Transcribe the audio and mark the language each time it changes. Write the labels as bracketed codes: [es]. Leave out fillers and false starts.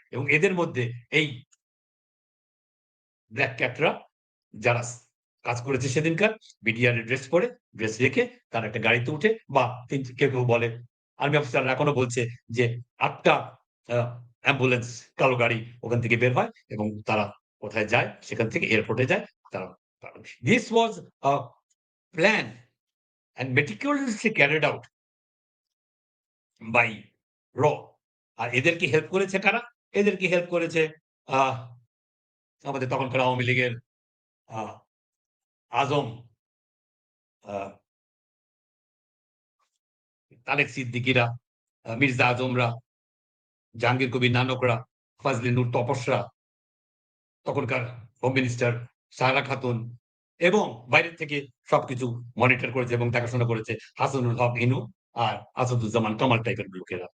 [bn] এবং এদের মধ্যে এই ব্লাক ক্যাটরা যারা কাজ করেছে সেদিনকার বিডিআর এর ড্রেস পরে, ড্রেস রেখে তারা একটা গাড়িতে উঠে বা কেউ বলে আর্মি অফিসাররা এখনো বলছে যে ৮ টা আ অ্যাম্বুলেন্স কালো গাড়ি ওখান থেকে বের হয় এবং তারা কোথায় যায়? সেখান থেকে এয়ারপোর্টে যায়। তারা [en] This was a plan and meticulously carried out by Raw. [bn] আর এদেরকে হেল্প করেছে কারা? এদেরকে হেল্প করেছে আহ আমাদের তখনকার আওয়ামী লীগের আ আজম আ তারেক সিদ্দিকীরা, মির্জা আজমরা, জাহাঙ্গীর কবির নানকরা, ফজলে নূর তপসরা, তখনকার হোম মিনিস্টার সাহারা খাতুন এবং বাইরের থেকে সবকিছু মনিটর করেছে এবং দেখাশোনা করেছে হাসানুল হক ইনু আর আসাদুজ্জামান কামাল টাইপের লোকেরা।